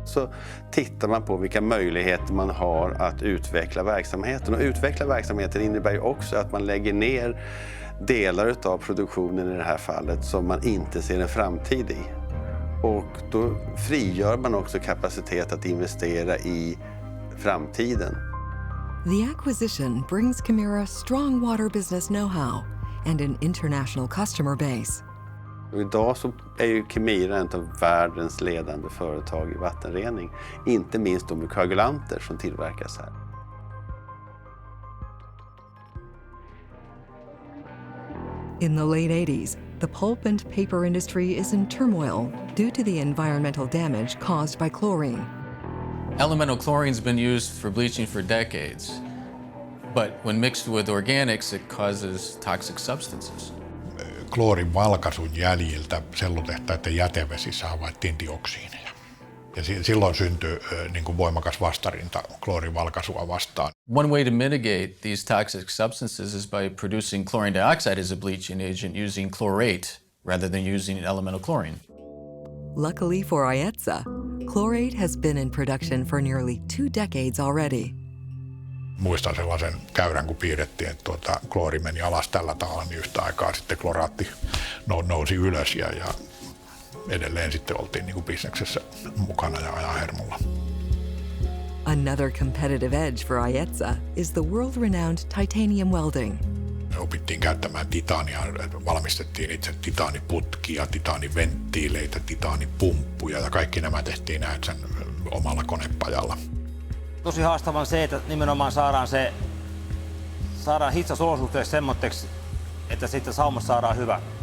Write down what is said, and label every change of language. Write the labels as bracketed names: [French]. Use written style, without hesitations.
[Swedish] Så tittar man på vilka möjligheter man har att utveckla verksamheten. Och utveckla verksamheten innebär ju också att man lägger ner delar av produktionen i det här fallet som man inte ser en framtid i. Och då frigör man också kapacitet att investera i framtiden. [English] The acquisition brings KEMIRA strong water business know-how and an international customer base. [Swedish] Och idag så är ju KEMIRA en av världens ledande företag i vattenrening. Inte minst de koagulanter som tillverkas här. [English] In the late 80s, the pulp and paper industry is in turmoil due to the environmental damage caused by chlorine. Elemental chlorine's been used for bleaching for decades, but when mixed with organics, it causes toxic substances. [Finnish] Kloorin valkaisun jäljiltä sellutehtaiden jätevesissä havaittiin dioksiineja. Ja silloin syntyi niin kuin voimakas vastarinta kloorin valkaisua vastaan. [English] One way to mitigate these toxic substances is by producing chlorine dioxide as a bleaching agent using chlorate rather than using elemental chlorine. Luckily for Aietsa, chlorate has been in production for nearly 2 decades already. [Finnish] Muistan sellaisen käyrän, kun piirrettiin, että kloori meni alas tällä tavalla, niin yhtä aikaa sitten kloraatti nousi ylös ja edelleen sitten oltiin niin kuin bisneksessä mukana ja ajan hermolla. [English] Another competitive edge for Aietsa is the world-renowned titanium welding. [Finnish] Me opittiin käyttämään titaania, valmistettiin itse titaaniputkia, titaaniventtiileitä, titaanipumppuja ja kaikki nämä tehtiin sen omalla konepajalla. Tosi haastavaa on se, että nimenomaan saadaan hitsasolosuhteeksi semmoitteeksi, että sitten saumassa saadaan hyvä.